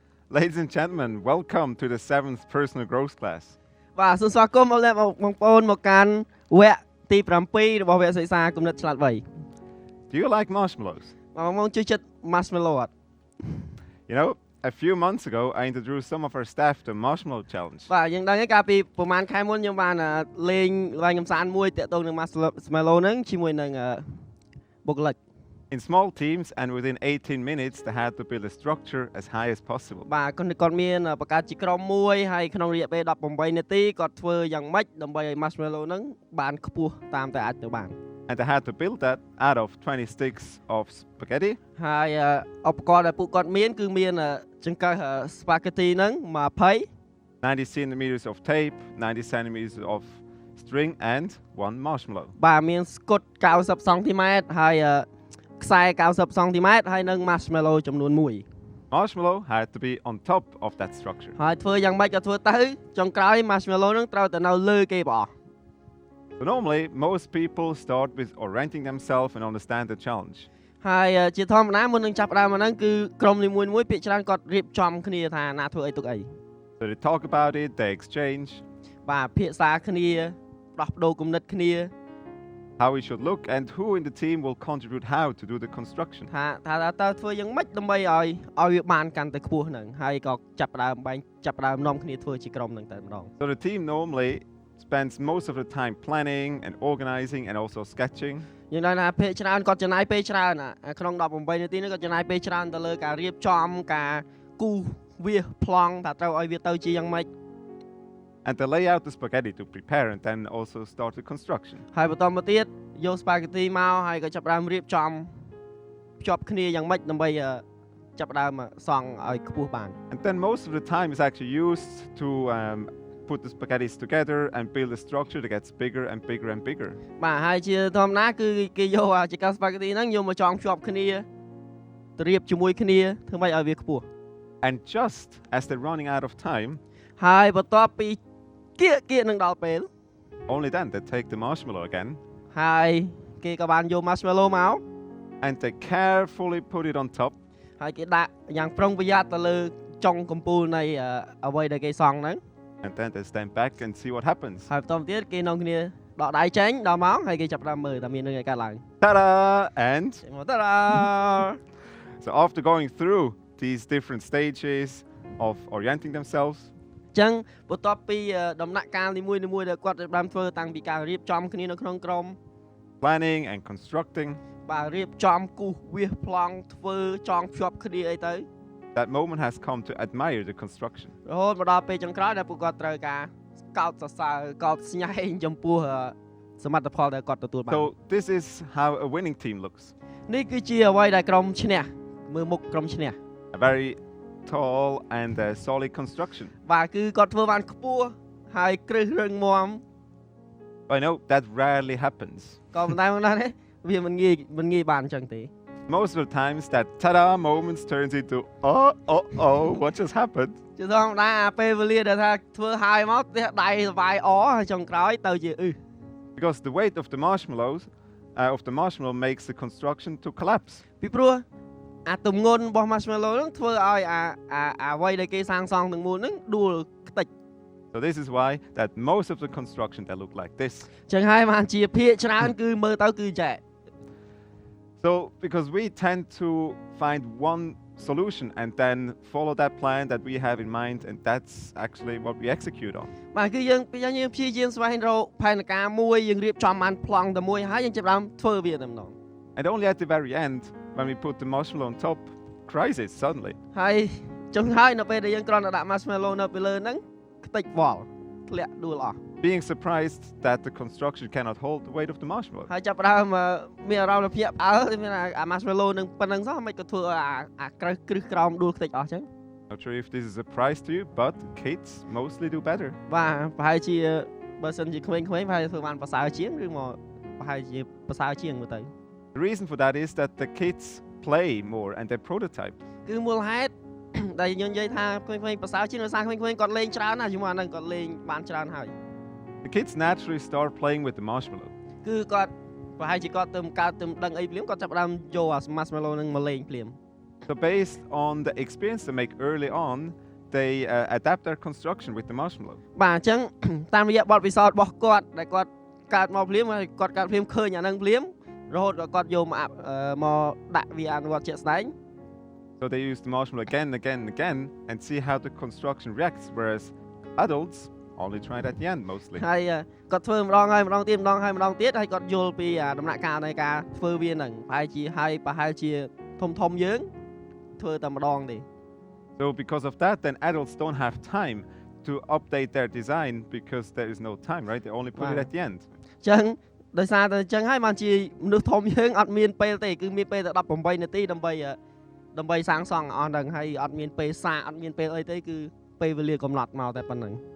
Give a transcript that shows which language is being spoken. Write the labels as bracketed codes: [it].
[en] Ladies and gentlemen, welcome to the 7th personal growth class. [km] បាទសូមស្វាគមន៍បងប្អូនមកកាន់វគ្គទី7របស់វគ្គសិក្សាគំនិតឆ្លាតវៃ [en] Do you like marshmallows? [km] បងប្អូនជួយចិត្ត marshmallow អត់ [en] You know, a few months ago, I introduced some of our staff to marshmallow challenge. [km] បាទយើងដឹងហើយកាលពីប្រហែលខែមុនខ្ញុំបានលេងល្បែងកំសាន្តមួយតាក់ទងនឹង marshmallow ហ្នឹងជាមួយនឹងបុគ្គលិក [en] In small teams and within 18 minutes, they had to build a structure as high as possible. [km] បាទគាត់មានបង្កើតជាក្រុមមួយហើយក្នុងរយៈពេល18នាទីគាត់ធ្វើយ៉ាងម៉េចដើម្បីឲ្យ marshmallow ហ្នឹងបានខ្ពស់តាមតែអាចទៅបាន [en] And they had to build that out of 20 sticks of spaghetti. [km] ហើយឧបករណ៍ដែលពួកគាត់មានគឺមានចង្កឹះ spaghetti ហ្នឹង20 [en] 90 centimeters of tape, 90 centimeters of string, and 1 marshmallow. [km] បាទមានស្កុត90 សង់ទីម៉ែត្រហើយខ្សែ90សង់ទីម៉ែត្រហើយនឹង marshmallow ចំនួន1 [en] Marshmallow had to be on top of that structure. [km] ហើយធ្វើយ៉ាងម៉េចក៏ធ្វើទៅចុងក្រោយ marshmallow នឹងត្រូវតែនៅលើគេបង [en] So normally, most people start with orienting themselves and understand the challenge. [km] ហើយជាធម្មតាមុននឹងចាប់ផ្ដើមហ្នឹងគឺក្រុមនីមួយៗភាគច្រើនគាត់រៀបចំគ្នាថាណាធ្វើអីទុកអី [en] So they talk about it, they exchange [km] បាទភាសាគ្នាផ្ដោះប្ដូរគំនិតគ្នា [en] how we should look and who in the team will contribute how to do the construction. [km] ថាតើធ្វើយ៉ាងម៉េចដើម្បីឲ្យវាបានកាន់តែខ្ពស់ហ្នឹងហើយក៏ចាប់ផ្ដើមនាំគ្នាធ្វើជាក្រុមហ្នឹងតែម្ដង [en] So the team normally spends most of the time planning and organizing and also sketching. [km] យើងដឹងថាភាគច្រើនគាត់ចំណាយពេលច្រើនក្នុង18នាទីនេះគាត់ចំណាយពេលច្រើនទៅលើការរៀបចំការគូសវាសប្លង់ថាត្រូវឲ្យវាទៅជាយ៉ាងម៉េច [en] And they lay out the spaghetti to prepare and then also start the construction. [km] ហើយបន្តមកទៀតយក spaghetti មកហើយក៏ចាប់ផ្ដើមរៀបចំភ្ជាប់គ្នាយ៉ាងម៉េចដើម្បីចាប់ផ្ដើមសង់ឲ្យខ្ពស់បាន [en] And then most of the time is actually used to put the spaghettis together and build a structure that gets bigger and bigger and bigger. [km] បាទហើយជាធម្មតាគឺគេយកចង្កឹះ spaghetti ហ្នឹងយកមកចងភ្ជាប់គ្នាទៅរៀបជាមួយគ្នាធ្វើម៉េចឲ្យវាខ្ពស់ [en] And just as they're running out of time, [km] ហើយបន្ទាប់ពីគៀកនឹងដល់ពេល [en] only then they take the marshmallow again [km] ហើយគេក៏បានយក marshmallow មក [en] and they carefully put it on top. [km] ហើយគេដាក់យ៉ាងប្រុងប្រយ័ត្នទៅលើចុងកំពូលនៃអ្វីដែលគេសង់ហ្នឹង [en] And then they stand back and see what happens. [km] ហើយបន្តទៀតគេនាំគ្នាដកដៃចេញដល់មកហើយគេចាប់ផ្ដើមមើលថាមានរឿងអីកើតឡើង [en] Ta-da! And តារ៉ា so after going through these different stages of orienting themselves, [km] ចឹងបន្ទាប់ពីដំណាក់កាលនីមួយៗដែលគាត់បានធ្វើតាំងពីការរៀបចំគ្នានៅក្នុងក្រុម [en] planning and constructing, [km] បាទរៀបចំគូសវាសប្លង់ធ្វើចងភ្ជាប់គ្នាអីទៅ [en] that moment has come to admire the construction. [km] រហូតមកដល់ពេលចុងក្រោយដែលពួកគាត់ត្រូវការកោតសរសើរកោតស្ញែងចំពោះសមិទ្ធផលដែលគាត់ទទួលបាន [en] So this is how a winning team looks. [km] នេះគឺជាអ្វីដែលក្រុមឈ្នះមើលមុខក្រុមឈ្នះ [en] A very tall and solid construction. [km] បាទគឺគាត់ធ្វើបានខ្ពស់ហើយគ្រឹះរឹងមាំ [en] I know that rarely happens. [km] ក៏ប៉ុន្តែមកដល់នេះវាមិនងាយបានអញ្ចឹងទេ [en] Most of the times that ta-da moments turns into oh what just happened? [km] ជាធម្មតាពេលវេលាដែលថាធ្វើហើយមកផ្ទះដៃស្វាយអហើយចុងក្រោយទៅជា [en] Because the weight of the marshmallow makes the construction to collapse. [km] ពីព្រោះអាទម្ងន់របស់ marshmallow ហ្នឹងធ្វើឲ្យអ្វីដែលគេសាងសង់ទាំងមូលហ្នឹងដួលខ្ទេច [en] So this is why that most of the construction that look like this. [km] ចឹងហើយបានជាភាគច្រើនគឺមើលទៅគឺចែក [en] So because we tend to find one solution and then follow that plan that we have in mind, and that's actually what we execute on. [km] បាទគឺយើងព្យាយាមស្វែងរកផែនការមួយយើងរៀបចំបានប្លង់តែមួយហើយយើងចាប់ផ្ដើមធ្វើវាតែម្ដង [en] And only at the very end, when we put the marshmallow on top, crisis suddenly. [km] ហើយចុងហើយនៅពេលដែលយើងគ្រាន់តែដាក់ marshmallow នៅពីលើហ្នឹងខ្ទេចវល់ធ្លាក់ដួលអស់ [en] Being surprised that the construction cannot hold the weight of the marshmallow. [km] ហើយចាប់ផ្ដើមមានអារម្មណ៍ថាភ្ញាក់ផ្អើលមានអា marshmallow នឹងប៉ុណ្្នឹងសោះមិនក៏ធ្វើឲ្យអាគ្រឹះក្រោមដួលខ្ទេចអស់ចឹង [en] Not sure if this is a surprise to you, but kids mostly do better. [km] បាទប្រហែលជាបើសិនជាក្មេងៗប្រហែលធ្វើបានប្រសើរជាងឬមកប្រហែលជាប្រសើរជាងមើលទៅ [en] The reason for that is that the kids play more and they prototype. [km] គឺមូលហេតុដែលយើងនិយាយថាក្មេងៗប្រសើរជាងដោយសារក្មេងៗគាត់លេងច្រើនណាជាមួយអាហ្នឹងគាត់លេងបានច្រើនហើយ [en] The kids naturally start playing with the marshmallow. [km] គឺគាត់ប្រហែលជាគាត់ទៅកើតទៅដឹងអីភ្លាមគាត់ចាប់ផ្ដើមយកអា marshmallow ហ្នឹងមកលេងភ្លាម [en] So based on the experience they make early on, they adapt their construction with the marshmallow. [km] បាទអញ្ចឹង តាមរយៈបទពិសោធន៍របស់គាត់ដែលគាត់កើតមកភ្លាមហើយគាត់កើតភ្លាមឃើញអានឹងភ្លាមរហូតដល់គាត់យកមកដាក់វាអនុវត្តជាក់ស្ដែង [en] So they use the marshmallow again and again and again and see how the construction reacts, whereas adults only try it at the end mostly. [km] ហើយគាត់ធ្វើម្ដងហើយម្ដងទៀតម្ដងហើយហើយគាត់យល់ពីដំណាក់កាលនៃការធ្វើវាហ្នឹងប្រហែលជាធំយើងធ្វើតែម្ដងទេ [en] So because of that, then adults don't have time to update their design because there is no time, right? They only put it at the end. [km] អញ្ចឹងដោយសារតែអញ្ចឹងហើយបានជាមនុស្សធំយើងអត់មានពេលទេគឺមានពេលតែ18នាទីដើម្បីសាងសង់អស់ហ្នឹងហើយអត់មានពេលសាកអត់មានពេលអីទេគឺពេលវេលាកំណត់មកតែប៉ុណ្្នឹង